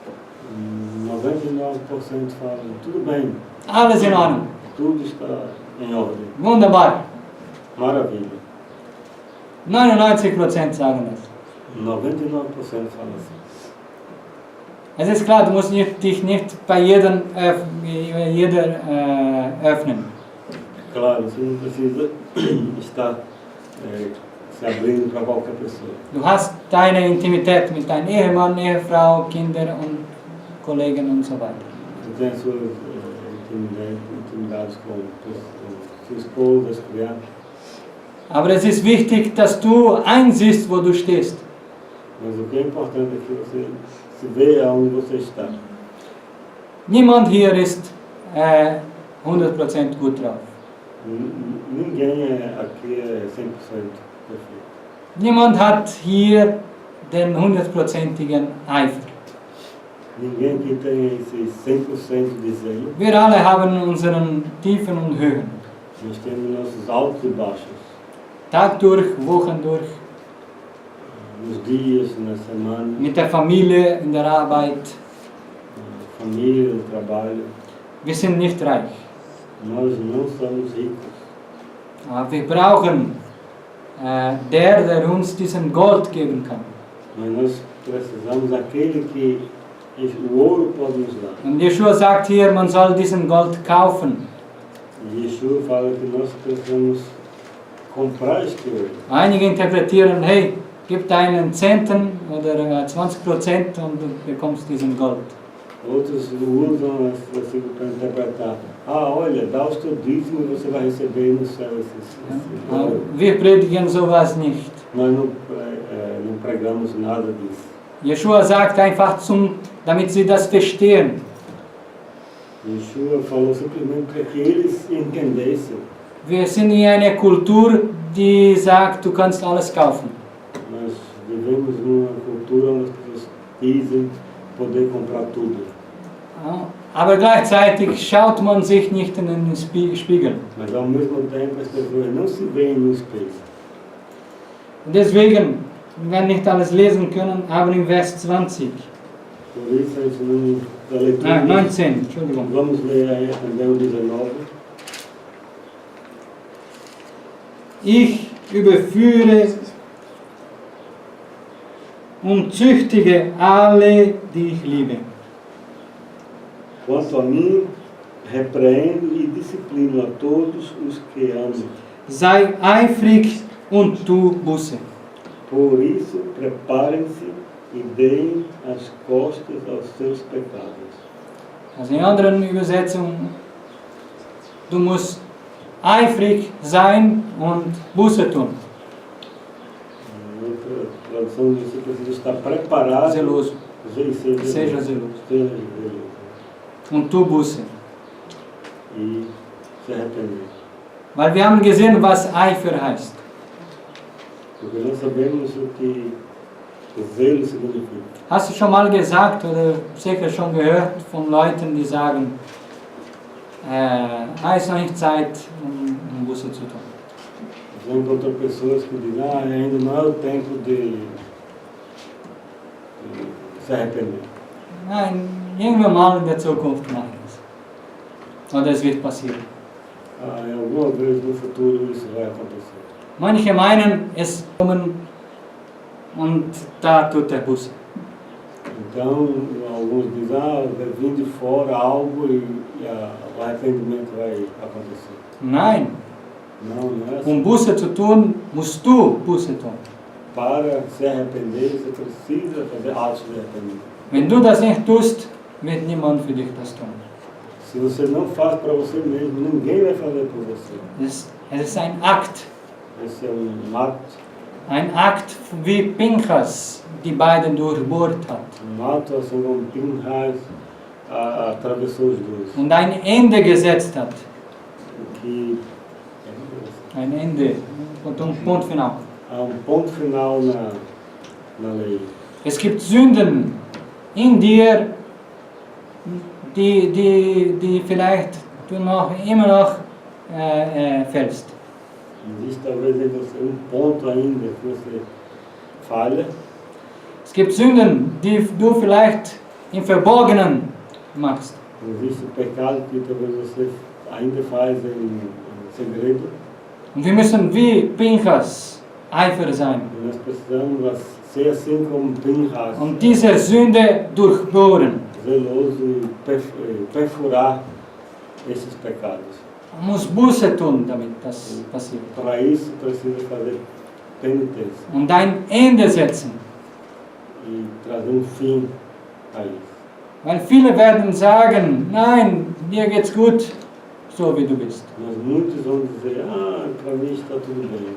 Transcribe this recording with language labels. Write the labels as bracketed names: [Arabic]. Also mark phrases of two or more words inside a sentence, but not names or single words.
[Portuguese] 99% falam: tudo bem, [German] alles in Ordnung, [Portuguese] tudo está em ordem, [German] wunderbar. [Portuguese] maravilha. [German] 99% sagen das. [Portuguese] 99% falam assim. [German] Es ist klar, du musst dich nicht bei jeder öffnen. [Portuguese] Claro, você não precisa estar se abrindo para qualquer pessoa. [German] Du hast deine Intimität mit deinem Ehemann, Ehefrau, Kinder und Kollegen und so weiter. [Portuguese] Você tem as suas intimidades com sua esposa, as crianças. [German] Aber es ist wichtig, dass du einsiehst, wo du stehst. [Portuguese] Mas o que é importante é que você se veja onde você está. [German] Niemand hier ist 100% gut drauf. [Portuguese] Ninguém aqui é 100% perfeito. [German] Niemand hat hier den 100%igen Eifer. [Portuguese] Ninguém aqui tem esse 100% de zelo. [German] Wir alle haben unseren Tiefen und Höhen. [Portuguese] Nós temos nossos altos e baixos. [German] Tag durch, Wochen durch, [Portuguese] nos dias, nas semanas, [German] mit der Familie, in der Arbeit. [Portuguese] na família, no trabalho. [German] Wir sind nicht reich. [Portuguese] Nós não somos ricos. [German] Aber wir brauchen der uns diesen Gold geben kann. [Portuguese] Mas nós precisamos daquele que o ouro pode nos dar. [German] Und Yeshua sagt hier, man soll diesen Gold kaufen. [Portuguese] E Yeshua fala que nós precisamos comprar este ouro. [German] Einige interpretieren, hey, gib deinen Zehnten oder 20% und du bekommst diesen Gold. [Portuguese] Outros usam esse versículo para interpretar. Olha, dá os teus dízimos e você vai receber no céu esse ouro. [German] Wir predigen sowas nicht. [Portuguese] Nós não pregamos nada disso. [German] Yeshua sagt einfach, damit sie das verstehen. [Portuguese] Yeshua falou simplesmente para que eles entendessem. [German] Wir sind in einer Kultur, die sagt, du kannst alles kaufen. [Portuguese] Nós vivemos numa cultura onde as pessoas dizem poder comprar tudo. [German] Aber gleichzeitig schaut man sich nicht in den Spiegel. [Portuguese] Mas ao mesmo tempo as pessoas não se veem no espelho. [German] Und deswegen, wenn nicht alles lesen können, aber im Vers 20. [Portuguese] Por isso a gente não da leitura. [German] 19, Entschuldigung. [Portuguese] Vamos ler aí também o 19. [German] Ich überführe und züchtige alle, die ich liebe. [Portuguese] Quanto a mim, repreendo e disciplino a todos os que amo. [German] Sei eifrig und tu Buße. [Portuguese] Por isso, preparem-se e deem as costas aos seus pecados. [German] Also in anderen Übersetzungen, du musst eifrig sein und Buße tun. [Portuguese] Em outra tradução diz que você precisa estar preparado. Zeloso. Seja zeloso. [German] Und tu Buße. [Portuguese] E se arrepender. [German] Weil wir haben gesehen, was Eifer heißt. [Portuguese] Porque nós sabemos o que o zelo significa. [German] Hast du schon mal gesagt oder sicher schon gehört von Leuten, die sagen, ist noch nicht Zeit, um Buße zu tun. [Portuguese] Já encontrou pessoas que dizem, ainda não é o tempo de se arrepender. [German] Nein, irgendwann mal in der Zukunft mache ich es. Oder es wird passieren. [Portuguese] Alguma vez no futuro isso vai acontecer. [German] Manche meinen, es kommen und da tut der Buße. [Portuguese] Então, alguns dizem, vai vir de fora algo e o arrependimento vai acontecer. [German] Nein, [Portuguese] Não é assim. [German] um Buße zu tun, musst du Buße tun. [Portuguese] Para se arrepender, você precisa fazer atos de arrependimento. [German] Wenn du das nicht tust, wird niemand für dich das tun. [Portuguese] Se você não faz para você mesmo, ninguém vai fazer por você. [German] Es ist ein Akt. [Portuguese] Esse é ato. [German] Ein Akt, wie Pinchas die beiden durchbohrt hat. [Portuguese] Ato assim como Pinchas atravessou os dois. [German] Und ein Ende gesetzt hat. [Portuguese] Que [German] Ein Ende. Und Punkt final. [Portuguese] há ponto final na lei. [German] Es gibt Sünden in dir, die vielleicht du immer noch fällst. [Portuguese] Existe talvez em você ponto ainda que você falha. [German] Es gibt Sünden, die du vielleicht im Verborgenen machst. [Portuguese] Existe pecado que talvez você ainda faz em segredo. [German] Und wir müssen wie Pinchas Eifer sein. [Portuguese] E nós precisamos ser assim como Pinchas, [German] Und diese Sünde durchbohren. [Portuguese] zeloso e perfurar esses pecados. [German] Man muss Buße tun, damit das passiert. [Portuguese] Para isso precisa fazer penitência [German] Und ein Ende setzen. [Portuguese] e trazer fim a isso. [German] Weil viele werden sagen, nein, dir geht's gut, so wie du bist. [Portuguese] Mas muitos vão dizer, para mim está tudo bem.